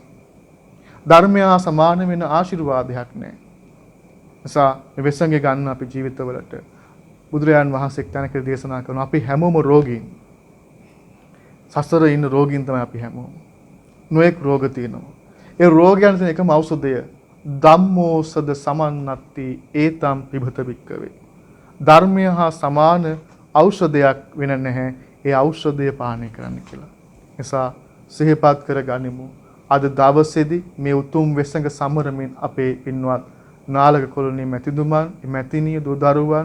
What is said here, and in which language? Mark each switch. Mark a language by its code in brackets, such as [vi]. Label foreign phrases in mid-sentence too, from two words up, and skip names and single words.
[si] ධර්මය හා සමාන වෙන ආශිර්වාදයක් නැහැ. නිසා මේ වෙස්සන්ගේ ගන්න අපි ජීවිතවලට බුදුරජාන් වහන්සේ එක්තැනක දේශනා කරනවා අපි හැමෝම රෝගීන්. සසරේ ඉන්න රෝගීන් තමයි අපි හැමෝම. නොඑක් රෝග තියෙනවා. ඒ රෝගයන් තියෙන එකම ඖෂධය [pi] ධම්මෝසද සමන්නත්ති ඒතම් පිබත වික්කවේ. [si] ධර්මය හා සමාන ඖෂධයක් වෙන නැහැ. ඒ ඖෂධය පානය කරන්න කියලා. නිසා සිහිපත් කරගනිමු. අද දවසේදී මේ උතුම් වෙසඟ සමරමින් අපේ පින්වත් නාලක කොළොනේ මැතිතුමන්, මැතිණිය, දූ දරුවන්,